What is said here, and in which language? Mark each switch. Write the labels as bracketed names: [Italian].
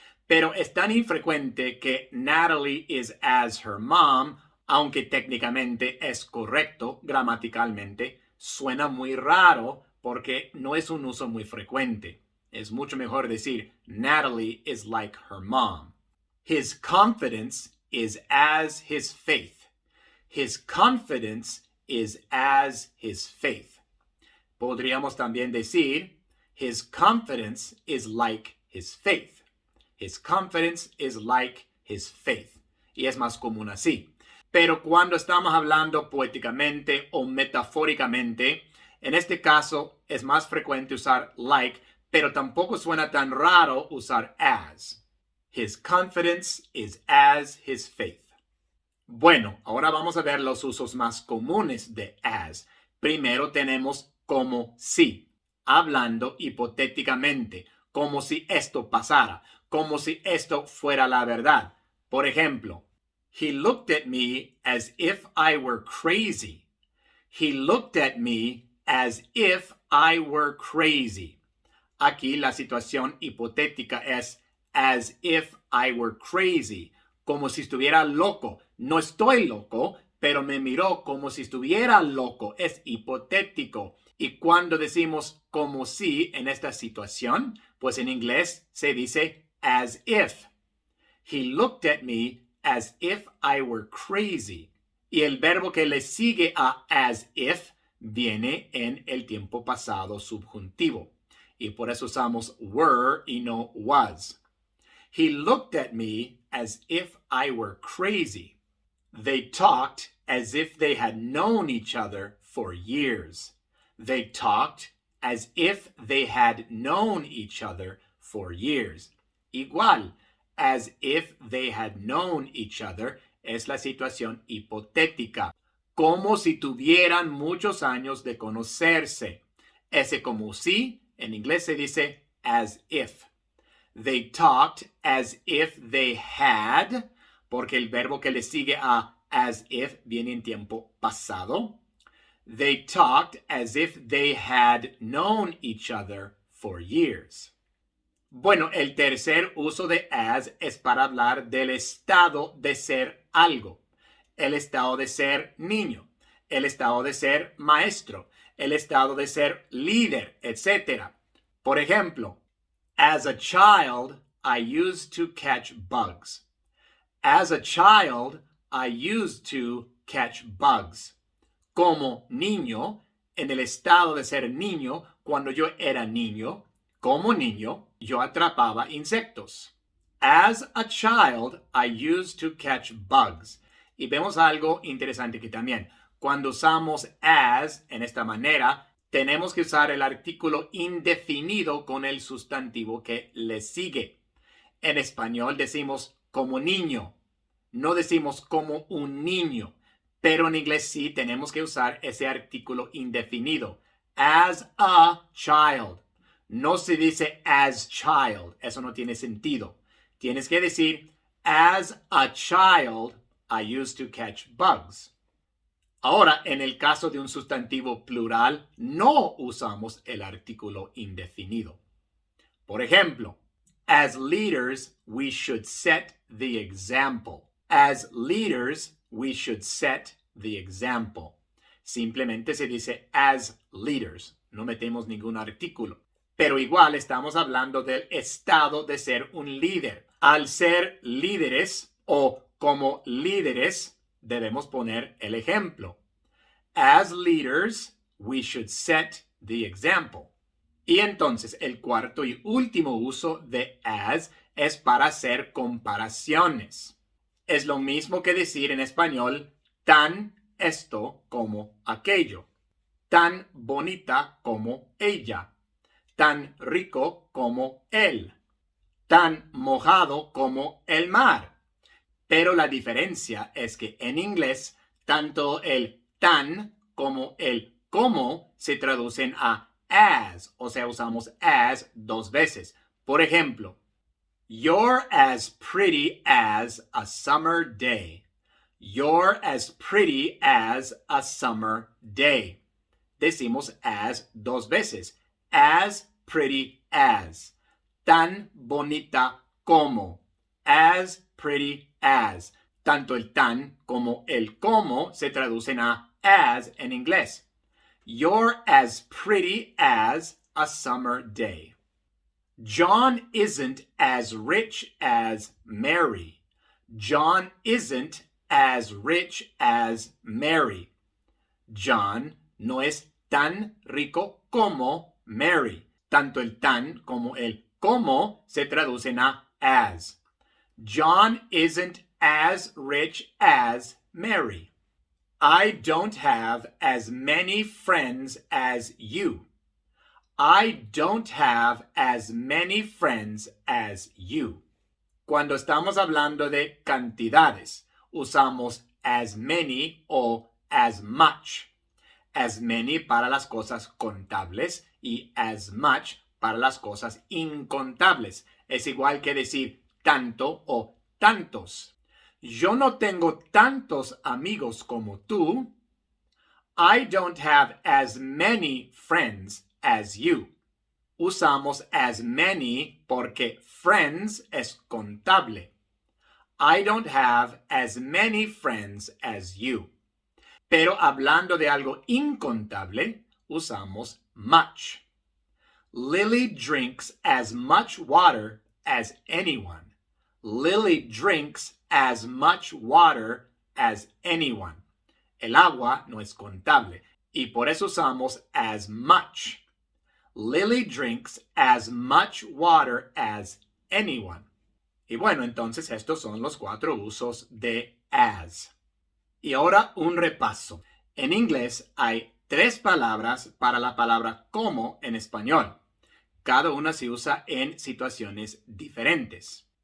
[Spanish] Pero es tan infrecuente que [English] Natalie is as her mom, [Spanish] aunque técnicamente es correcto gramaticalmente, suena muy raro porque no es un uso muy frecuente. Es mucho mejor decir [English] Natalie is like her mom. His confidence is as his faith. His confidence is as his faith. [Spanish] Podríamos también decir [English] his confidence is like his faith. His confidence is like his faith. [Spanish] Y es más común así. Pero cuando estamos hablando poéticamente o metafóricamente, en este caso es más frecuente usar like, pero tampoco suena tan raro usar as. [English] His confidence is as his faith. [Spanish] Bueno, ahora vamos a ver los usos más comunes de as. Primero tenemos como si, hablando hipotéticamente, como si esto pasara, como si esto fuera la verdad. Por ejemplo, [English] he looked at me as if I were crazy. He looked at me as if I were crazy. [Spanish] Aquí la situación hipotética es [English] as if I were crazy, [Spanish] como si estuviera loco. No estoy loco, pero me miró como si estuviera loco. Es hipotético. Y cuando decimos como si en esta situación, pues en inglés se dice as if. [English] He looked at me as if I were crazy. [Spanish] Y el verbo que le sigue a as if viene en el tiempo pasado subjuntivo. Y por eso usamos were y no was. [English] He looked at me as if I were crazy. They talked as if they had known each other for years. They talked as if they had known each other for years. [Spanish] Igual, [English] as if they had known each other [Spanish] es la situación hipotética, como si tuvieran muchos años de conocerse. Ese como si, en inglés se dice as if. [English] They talked as if they had, [Spanish] porque el verbo que le sigue a as if viene en tiempo pasado. [English] They talked as if they had known each other for years. [Spanish] Bueno, el tercer uso de as es para hablar del estado de ser algo. El estado de ser niño, el estado de ser maestro, el estado de ser líder, etc. Por ejemplo, [English] as a child, I used to catch bugs. As a child, I used to catch bugs. [Spanish] Como niño, en el estado de ser niño, cuando yo era niño, como niño, yo atrapaba insectos. [English] As a child, I used to catch bugs. [Spanish] Y vemos algo interesante aquí también. Cuando usamos as en esta manera, tenemos que usar el artículo indefinido con el sustantivo que le sigue. En español decimos como niño. No decimos como un niño. Pero en inglés sí tenemos que usar ese artículo indefinido. [English] As a child. [Spanish] No se dice [English] as child. [Spanish] Eso no tiene sentido. Tienes que decir [English] as a child, I used to catch bugs. [Spanish] Ahora, en el caso de un sustantivo plural, no usamos el artículo indefinido. Por ejemplo, [English] as leaders, we should set the example. As leaders, we should set the example. [Spanish] Simplemente se dice as leaders. No metemos ningún artículo. Pero igual estamos hablando del estado de ser un líder. Al ser líderes o como líderes, debemos poner el ejemplo. [English] As leaders, we should set the example. [Spanish] Y entonces el cuarto y último uso de as es para hacer comparaciones. Es lo mismo que decir en español tan esto como aquello, tan bonita como ella, tan rico como él, tan mojado como el mar. Pero la diferencia es que en inglés, tanto el tan como el como se traducen a as, o sea, usamos as dos veces. Por ejemplo, [English] you're as pretty as a summer day. You're as pretty as a summer day. [Spanish] Decimos as dos veces. [English] As pretty as. [Spanish] Tan bonita como. [English] As pretty as. [Spanish] Tanto el tan como el como se traducen a as en inglés. [English] You're as pretty as a summer day. John isn't as rich as Mary. John isn't as rich as Mary. [Spanish] John no es tan rico como Mary. Tanto el tan como el como se traducen a as. [English] John isn't as rich as Mary. I don't have as many friends as you. I don't have as many friends as you. [Spanish] Cuando estamos hablando de cantidades, usamos as many o as much. As many para las cosas contables y as much para las cosas incontables. Es igual que decir tanto o tantos. Yo no tengo tantos amigos como tú. [English] I don't have as many friends as you. [Spanish] Usamos as many porque friends es contable. [English] I don't have as many friends as you. [Spanish] Pero hablando de algo incontable, usamos much. [English] Lily drinks as much water as anyone. Lily drinks as much water as anyone. [Spanish] El agua no es contable y por eso usamos as much. [English] Lily drinks as much water as anyone. [Spanish] Y bueno, entonces estos son los 4 usos de as. Y ahora un repaso. En inglés hay 3 palabras para la palabra como en español. Cada una se usa en situaciones diferentes.